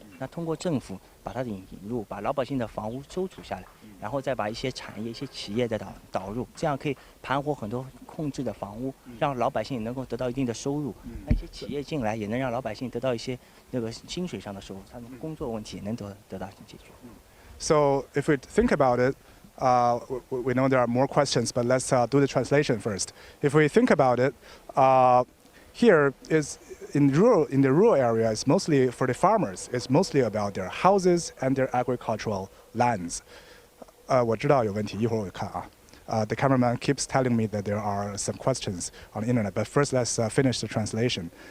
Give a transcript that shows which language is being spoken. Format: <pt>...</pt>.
<zh>那通过政府把它的引入，把老百姓的房屋收储下来，然后再把一些产业、一些企业的导入，这样可以盘活很多空置的房屋，让老百姓能够得到一定的收入。那一些企业进来，也能让老百姓得到一些那个薪水上的收入，他们工作问题也能得到解决。</zh> <en>So if we think about it, we know there are more questions, but let's do the translation first. If we think about it, here is in the rural area, it's mostly for the farmers. It's mostly about their houses and their agricultural lands.</en> <zh>我知道有问题，一会儿我看啊。</zh> <en>The cameraman keeps telling me that there are some questions on the internet, but first let's finish the translation.</en>